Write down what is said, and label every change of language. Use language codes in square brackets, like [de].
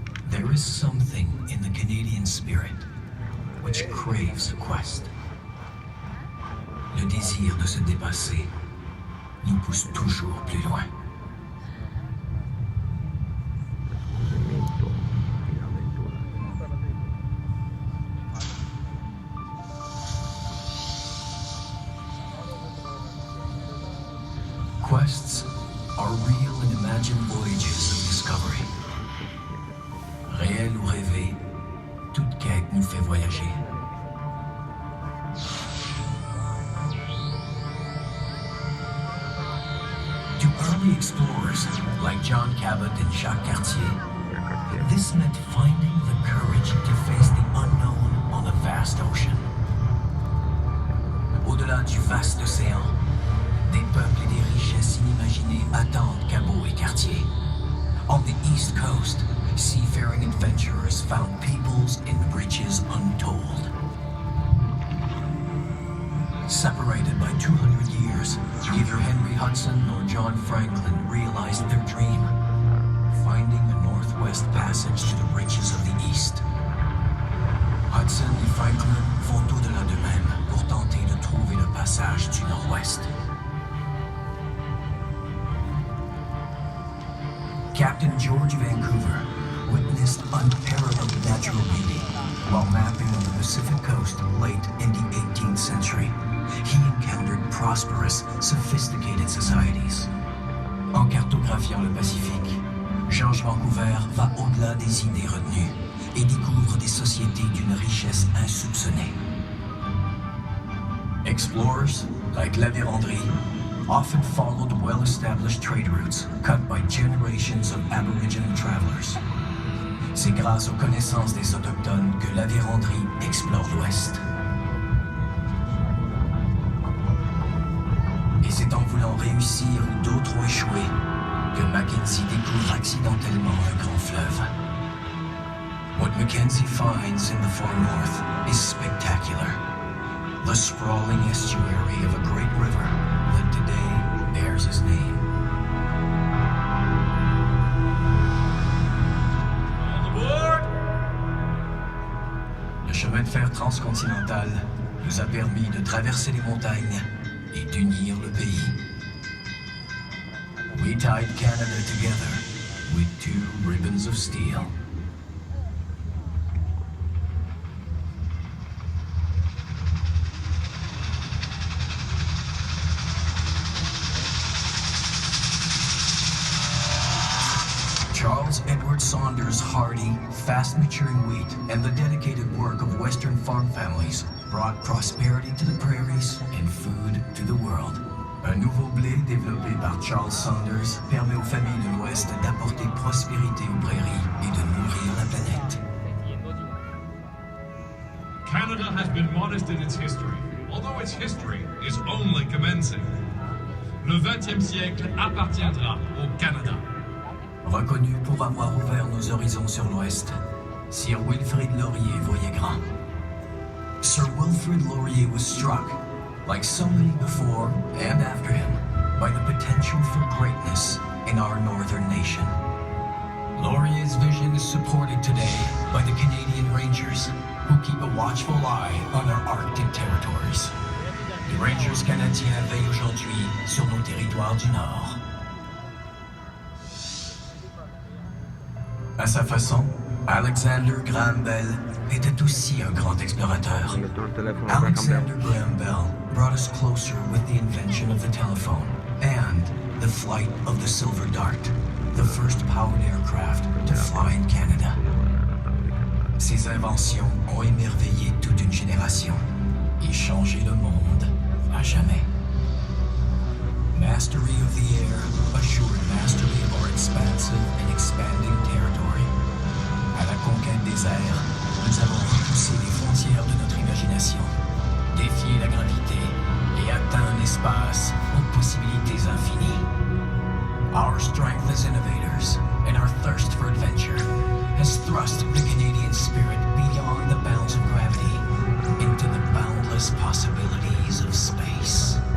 [en] There is something in the Canadian spirit which craves a quest. [fr] Le désir de se dépasser nous pousse toujours plus loin. [en] Quests are real and imagined voyages of discovery. [fr] Réel ou rêvé, toute quête nous fait voyager. [en] To early explorers like John Cabot and Jacques Cartier, this meant finding the courage to face the unknown on a vast ocean. [fr] Au-delà du vaste océan, des peuples et des richesses inimaginées attendent Cabot et Cartier. [en] On the East Coast, seafaring and found peoples in breaches untold. Separated by 200 years, neither Henry Hudson nor John Franklin realized their dream, finding a northwest passage to the riches of the East. [fr] Hudson et Franklin vont au-delà d'eux-mêmes pour tenter de trouver le passage du nord-ouest. [en] Captain George Vancouver witnessed unparalleled natural beauty while mapping on the Pacific coast late in the 18th century. He encountered prosperous, sophisticated societies. [fr] En cartographiant le Pacifique, George Vancouver va au-delà des idées retenues et découvre des sociétés d'une richesse insoupçonnée. [en] Explorers, like La Vérendrye, often followed well-established trade routes cut by generations of Aboriginal travelers. [fr] C'est grâce aux connaissances des Autochtones que La Vérendrye explore l'Ouest. Et c'est en voulant réussir où d'autres ont échoué que Mackenzie découvre accidentellement un grand fleuve. [en] What Mackenzie finds in the far north is spectacular. The sprawling estuary of a great river that today bears his name. On the board! [fr] Le chemin de fer transcontinental nous a permis de traverser les montagnes et d'unir le pays. [en] We tied Canada together with two ribbons of steel. Charles Edward Saunders' hardy, fast-maturing wheat and the dedicated work of Western farm families brought prosperity to the prairies and food to the world. [fr] Un nouveau blé développé par Charles Saunders permet aux familles de l'Ouest d'apporter prospérité aux prairies et de nourrir la planète. [en] Canada has been modest in its history, although its history is only commencing. [fr] Le 20e siècle appartiendra au Canada. Reconnu pour avoir ouvert nos horizons sur l'Ouest, Sir Wilfrid Laurier voyait grand. [en] Sir Wilfrid Laurier was struck, like so many before and after him, by the potential for greatness in our northern nation. Laurier's vision is supported today by the Canadian Rangers, who keep a watchful eye on our Arctic territories. [fr] Les Rangers canadiens veillent aujourd'hui sur nos territoires du Nord. À sa façon, Alexander Graham Bell était aussi un grand explorateur. [en] Alexander Graham Bell brought us closer with the invention of the telephone and the flight of the Silver Dart, the first powered aircraft to fly in Canada. [fr] Ses inventions ont émerveillé toute une génération et changé le monde à jamais. [en] Mastery of the air assured mastery of our expansive and expanding territory. [fr] À la conquête des airs, nous avons repoussé les frontières de notre imagination, défié la gravité et atteint un espace aux possibilités infinies. [en] Our strength as innovators and our thirst for adventure has thrust the Canadian spirit beyond the bounds of gravity into the boundless possibilities of space.